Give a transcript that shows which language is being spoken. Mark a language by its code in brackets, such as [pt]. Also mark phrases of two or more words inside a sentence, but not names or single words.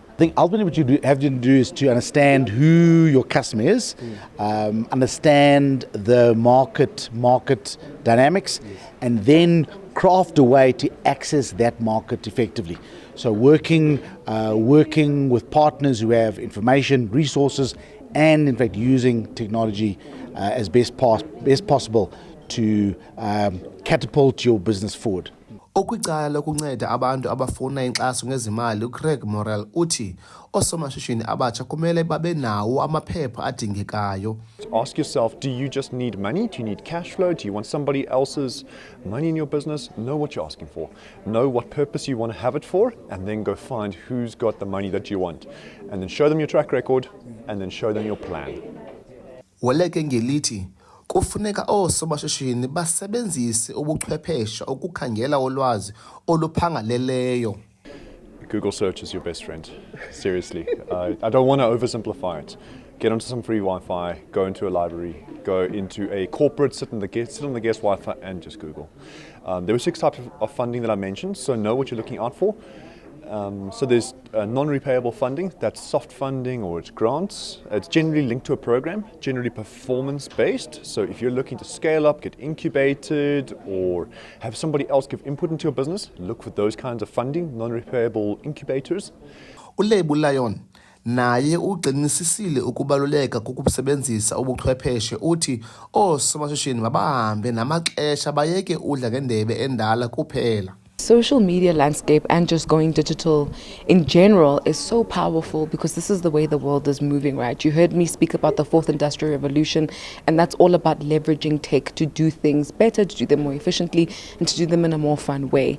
[en] I think ultimately what you have to do is to understand who your customer is, understand the market dynamics, and then craft a way to access that market effectively. So working with partners who have information, resources, and in fact using technology as best possible to catapult your business forward. [xh] Okwicala lokunceda abantu abafuna inkxaso ngezimali, uCraig Morrell uthi oosomashishini abatsha kumele babe nawo amaphepha adingekayo. [en] Ask yourself, do you just need money? Do you need cash flow? Do you want somebody else's money in your business? Know what you're asking for. Know what purpose you want to have it for, and then go find who's got the money that you want. And then show them your track record, and then show them your plan. [xh] Waleke ngelithi kufuneka oosomashishini basebenzise ubuchwephesha ukukhangela ulwazi oluphangaleleyo. [en] Google search is your best friend. Seriously. I don't want to oversimplify it. Get onto some free Wi-Fi, go into a library, go into a corporate, sit on the guest Wi-Fi and just Google. There were 6 types of funding that I mentioned, so know what you're looking out for. So there's non-repayable funding, that's soft funding or it's grants. It's generally linked to a program, generally performance-based. So if you're looking to scale up, get incubated, or have somebody else give input into your business, look for those kinds of funding, non-repayable incubators. [xh] uLebu Lion naye uqinisisile ukubaluleka kokusebenzisa ubuchwepheshe, uthi oosomashishini mabahambe namaxesha bayeke udla ngendebe endala kuphela. [en] Social media landscape and just going digital in general is so powerful because this is the way the world is moving, right? You heard me speak about the fourth industrial revolution, and that's all about leveraging tech to do things better, to do them more efficiently, and to do them in a more fun way.